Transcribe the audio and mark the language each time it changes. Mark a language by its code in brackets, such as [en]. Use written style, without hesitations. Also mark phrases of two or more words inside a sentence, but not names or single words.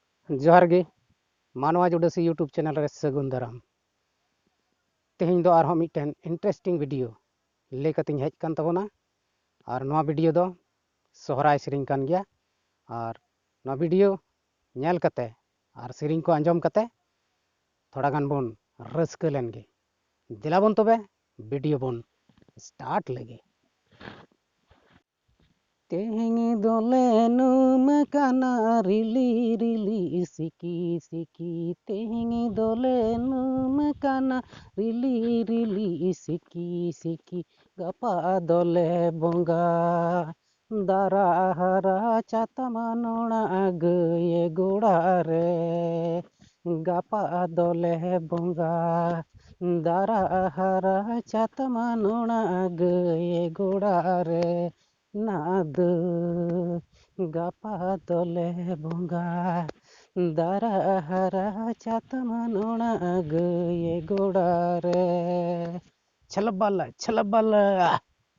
[sat] जोहार गे मानवा जुडासी [en] YouTube channel [sat] रे सगुन दाराम तेहें दो आरहों मिटन [en] interesting video [sat] लेकतिन हेज कान तबोना और नवा वीडियो दो सोहराय सेरिंग कान गया और नवा वीडियो नेल कते और सेरिंग को आंजम कते थोड़ा गान बोन रस्क लेनगे दिला बोन तबे वीडियो बोन स्टार्ट लगे तेहें दोले नुम काना रिली रिली सिकी सिकी तेहें दोले नुम काना रिली रिली सिकी सिकी गपा दोले बोंगा दारा हरा चातमा नोड़ा गए गोड़ा रे गपा दोले बोंगा दारा हरा चातमा नोड़ा गए गोड़ा रे नाद गपा दोले बोंगा दारा हरा चातमा नोड़ा गए गोड़ा रे छलबल